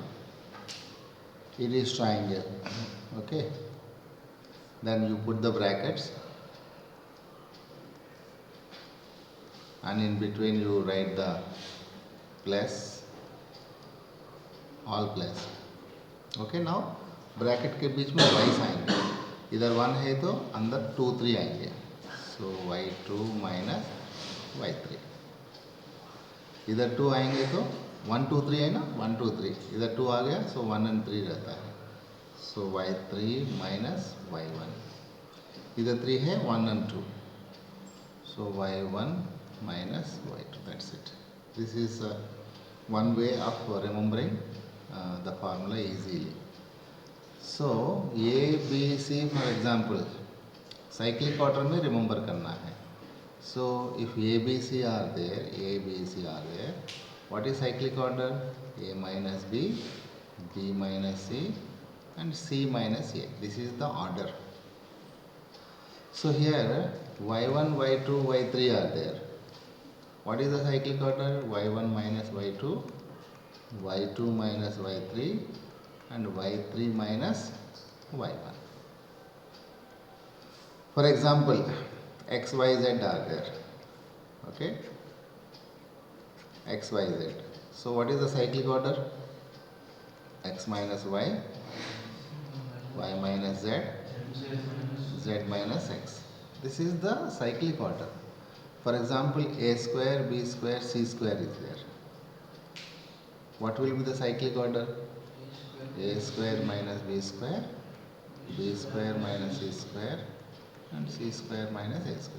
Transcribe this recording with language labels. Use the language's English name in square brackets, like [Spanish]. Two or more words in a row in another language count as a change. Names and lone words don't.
[English] It is triangle, okay. Then you put the brackets and in between you write the plus, all plus. Okay, now [Hindi] ब्रैकेट के बीच में वाइस आएंगे, इधर 1 है तो अंदर 2 3 आएंगे. [English] so y2 minus y3. [Hindi] इधर 2 आएंगे तो 1 2 3 है ना, 1 2 3. इधर 2 आ गया सो 1 and 3 रहता है. [English] so y3 minus y1. [Hindi] इधर 3 है 1 and 2. [English] so y1 minus y2. That's it. This is one way of remembering the formula easily. So A, B, C for example, cyclic order में remember [Hindi] करना है. [English] So if A, B, C are there, A, B, C are there, what is cyclic order? A minus B, B minus C and C minus A. This is the order. So here y1, y2, y3 are there. What is the cyclic order? y1 minus y2, y2 minus y3 and y3 minus y1. For example, x, y, z are there. Okay? X, y, z. So what is the cyclic order? X minus y, y minus z, z minus x. This is the cyclic order. For example, a square, b square, c square is there. What will be the cyclic order? A square minus b square minus c square and c square minus a square.